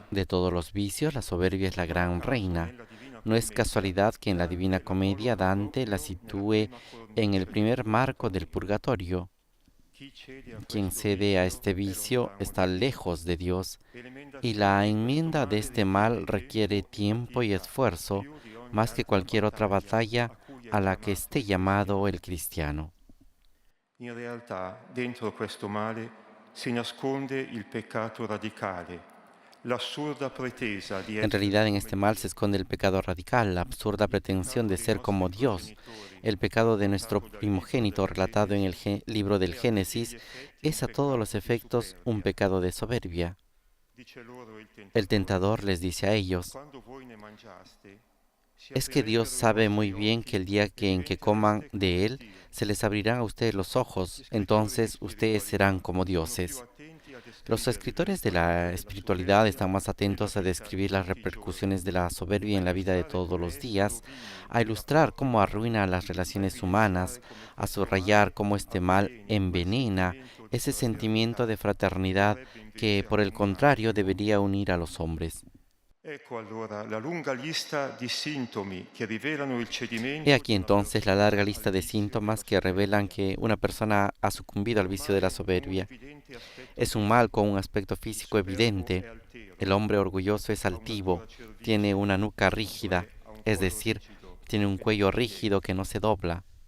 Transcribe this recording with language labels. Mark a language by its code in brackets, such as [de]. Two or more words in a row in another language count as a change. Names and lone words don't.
[es] De todos los vicios, la soberbia es la gran reina. No es casualidad que en la Divina Comedia Dante la sitúe en el primer marco del purgatorio. [it] Chi cede a [es] Quien [it] questo [es] cede a [it] vizio [es] este [it] è [es] vicio [it] lontano [es] está [it] da Dio. [es] lejos de Dios, [it] E l'emenda [es] y la [it] di [es] enmienda [it] questo [es] de [it] male [es] este mal [it] richiede [es] requiere tiempo y esfuerzo, [it] più di ogni [es] más que [it] altra [es] cualquier otra [it] battaglia [es] batalla [it] a cui è [es] a la que [it] chiamato [es] esté [it] il [es] llamado el cristiano. [it] In realtà, dentro questo male si nasconde il peccato radicale, l'assurda pretesa di [es] En [it] essere [es] realidad en este [it] come [es] mal [it] Dio, [es] se esconde el pecado radical, la absurda pretensión de ser como Dios. El pecado de nuestro primogénito relatado en el libro del Génesis es a todos los efectos un pecado de soberbia. [it] dice loro [es] El tentador les dice a ellos, [it] quando voi ne mangiaste, si [es] es que Dios [it] aprirebbero i [es] sabe [it] vostri [es] muy bien [it] occhi [es] que el día [it] e [es] en que coman de él, se les abrirán a ustedes los ojos, entonces ustedes serán como dioses. Los escritores de la espiritualidad están más atentos a describir las repercusiones de la soberbia en la vida de todos los días, a ilustrar cómo arruina las relaciones humanas, a subrayar cómo este mal envenena ese sentimiento de fraternidad que, por el contrario, debería unir a los hombres. [it] Ecco allora la lunga lista di sintomi che rivelano il cedimento [es] He aquí [it] di una [es] entonces la larga [it] persona [es] lista [it] al [es] de [it] vizio [es] síntomas [it] della [es] que revelan [it] superbia. [es] que una persona ha sucumbido al vicio de la soberbia. Es un mal con un aspecto físico evidente. El hombre orgulloso es altivo, tiene una nuca rígida, es decir, tiene un cuello rígido que no se dobla.